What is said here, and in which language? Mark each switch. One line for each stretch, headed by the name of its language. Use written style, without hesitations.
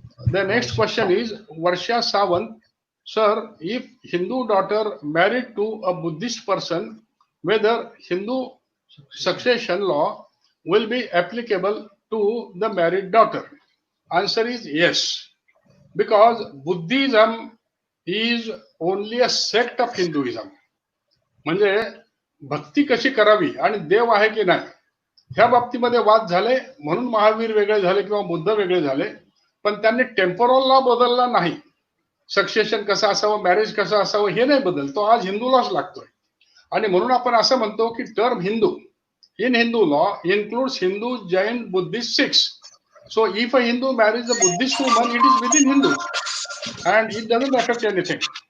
English: The next question is Varsha Sawant. Sir, if Hindu daughter married to a Buddhist person, whether Hindu succession law will be applicable to the married daughter? Answer is yes, because Buddhism is only a sect of Hinduism.
Marathi: म्हणजे भक्ती कशी करावी आणि देव आहे की नाही ह्या बाबतीमध्ये वाद झाले म्हणून महावीर वेगळे झाले किंवा बुद्ध वेगळे झाले, पण त्यांनी टेम्पोरल लॉ बदलला नाही. सक्सेशन कसं असावं, मॅरेज कसं असावं हे नाही बदल, तो आज हिंदू लॉच लागतोय. आणि म्हणून आपण असं म्हणतो की term Hindu
English: in Hindu law includes Hindu, Jain, Buddhist, Sikhs. So if a Hindu marries a Buddhist woman, it is within Hindus and it doesn't affect anything.